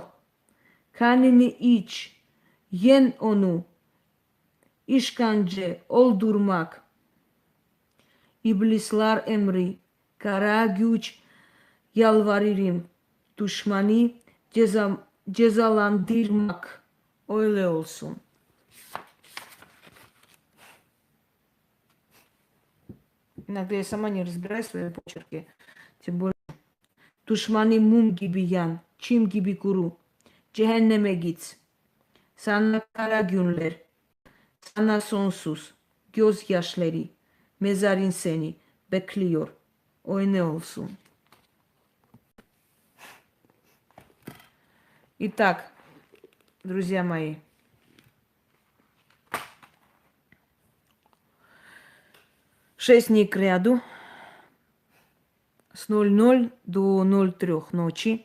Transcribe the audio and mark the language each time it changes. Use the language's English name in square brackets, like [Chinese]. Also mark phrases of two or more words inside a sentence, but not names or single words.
[Turkish] Kanını iç. Yen onu. İşkence oldurmak. İblisler emri. Kara güç yalvarırım. Düşmanı cezalandırmak. Öyle olsun. [Russian] Иногда я сама не разбираю свои почерки. Тем более. [Turkish] Düşmanı mum gibi yan. Çim gibi kuru. Cehenneme git. Sana kara günler. Sana sonsuz gözyaşları. Mezarın seni bekliyor. Öyle olsun. [Russian] Итак, друзья мои, 6 дней к ряду с 00 до 03 ночи.